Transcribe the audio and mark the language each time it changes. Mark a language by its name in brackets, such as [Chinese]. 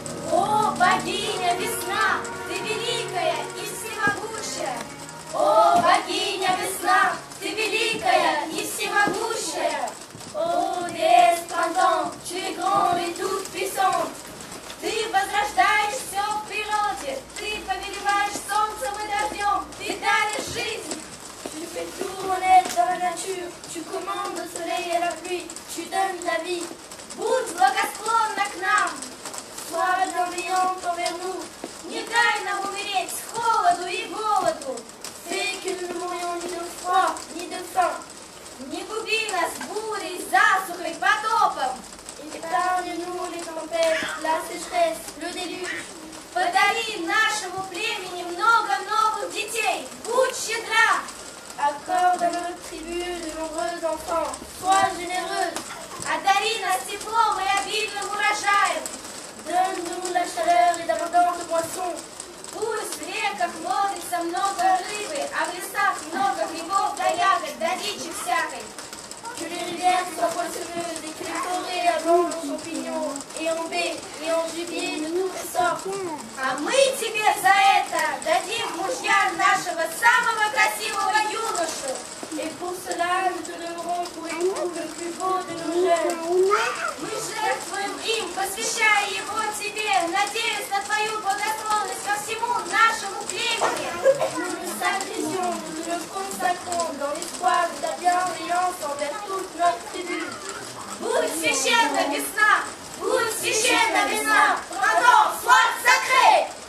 [Russian] О, богиня весна, ты великая и всемогущая! О, богиня весна, ты великая и всемогущая! [French] О, déesse printemps, tu es grande et toute puissante! [Russian] Ты возрождаешь все в природе, ты повелеваешь солнцем и дождем, ты даришь жизнь! [French] Tu fais tout renaître dans la nature, tu commandes le soleil et la pluie, tu donnes la vie. [Russian] Будь благосклонна к нам! Слава [French] bienveillante envers nous, [Russian] не дай нам умереть с холоду и голоду. [French] Fais que nous ne mourions ni de froid, ni de faim. [Russian] Не губи нас бурей, засухой, потопом. [French] Épargne-nous les tempêtes, la sécheresse, le déluge. [Russian] Подари нашему племени много новых детей. Будь щедра. [French] Accorde à notre tribu de nombreux enfants. Sois généreuse. [Russian] Одари нас теплом и обильным урожаем. [French] Donne-nous la chaleur et d'abondantes poissons. [Russian] Пусть в реках ловится много рыбы, а в лесах много грибов да ягод, да дичи всякой. [French] Que les rivières soient poissonneuses et que les forêts abondent en champignons et en baies et en gibier de toutes sortes. [Russian] А мы тебе за это дадим мужья нашего самого красивого юношу. [French] Et pour cela, nous te donnerons pour époux le plus beau de nos jeunes. [Russian] Мы жертвуем им, посвящая его тебе, надеясь на твою благосклонность ко всему нашему племени. [French] Nous le sacrifions, nous le consacrons dans l'espoir de ta bienveillance envers toute notre tribu. [Russian] Будь священна весна, будь священна весна, [French] printemps, sois sacré.